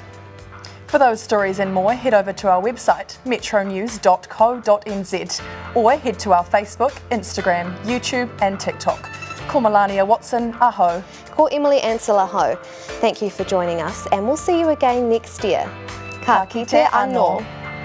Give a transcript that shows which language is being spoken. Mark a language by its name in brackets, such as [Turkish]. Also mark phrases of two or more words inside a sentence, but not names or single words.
[English] For those stories and more, head over to our website, metronews.co.nz, or head to our Facebook, Instagram, YouTube and TikTok. [Māori] Ko Melania Watson, aho. Ko Emily Ansel, aho. [English] Thank you for joining us, and we'll see you again next year. [Māori] Ka kite anō.